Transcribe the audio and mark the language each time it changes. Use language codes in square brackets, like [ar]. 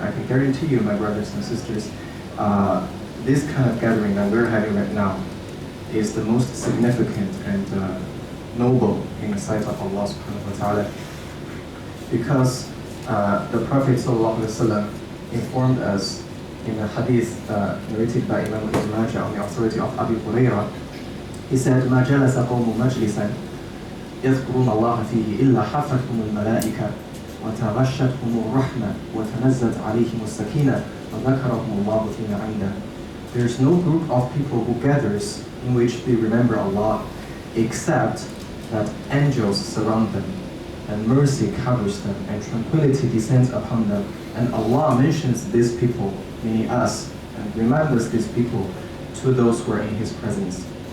[en] I can guarantee you, my brothers and sisters, this kind of gathering that we're having right now is the most significant and noble in the sight of Allah subhanahu wa ta'ala, because the Prophet sallallahu alaihi wasallam informed us in a hadith narrated by Imam Ibn Majah on the authority of Abu Hurairah. He said, [ar] مَا جَلَسَ قَوْمُ مَجْلِسًا يذكرون الله فيه إلا حفتهم الملائكة وتغشتهم الرحمة وتنزلت عليهم السكينة وذكرهم الله فيما عنده. [en] There is no group of people who gathers in which they remember Allah except that angels surround them, and mercy covers them, and tranquility descends upon them. And Allah mentions these people, meaning us, and remembers these people to those who are in His presence.